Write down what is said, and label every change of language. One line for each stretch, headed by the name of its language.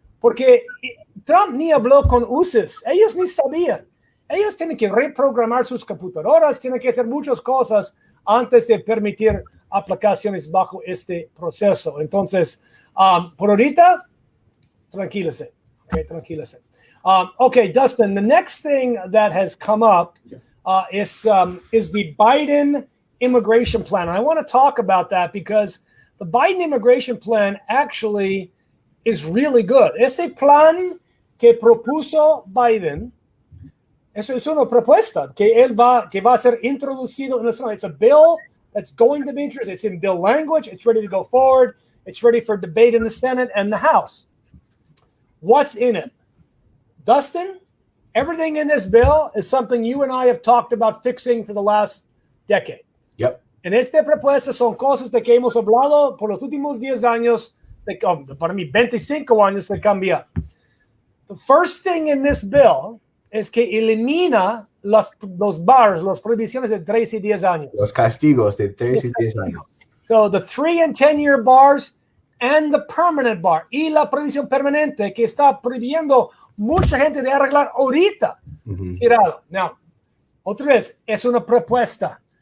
Spanish: Porque Trump ni habló con UCES. Ellos ni sabían. Ellos tienen que reprogramar sus computadoras. Tienen que hacer muchas cosas antes de permitir aplicaciones bajo este proceso. Entonces, por ahorita, tranquílese. Okay, tranquilízate.
English: Okay, Dustin, the next thing that has come up is the Biden immigration plan. And I want to talk about that because the Biden immigration plan actually is really good.
Spanish: Este plan que propuso Biden es una propuesta que va a ser introducido en el Senado.
English: It's a bill that's going to be introduced. It's in bill language. It's ready to go forward. It's ready for debate in the Senate and the House. What's in it? Dustin, everything in this bill is something you and I have talked about fixing for the last decade. Yep.
Spanish: En esta propuesta son cosas de que hemos hablado por los últimos 10 años, para mí 25 años de cambiar.
English: The first thing in this bill
Spanish: es que elimina los bars, las prohibiciones de 3 y 10 años. Los castigos de 3 y 10 años.
English: So the 3 and 10-year bars and the permanent bar.
Spanish: Y la prohibición permanente que está prohibiendo mucha gente de arreglar ahorita. Tirado. Now, otra vez, es una propuesta.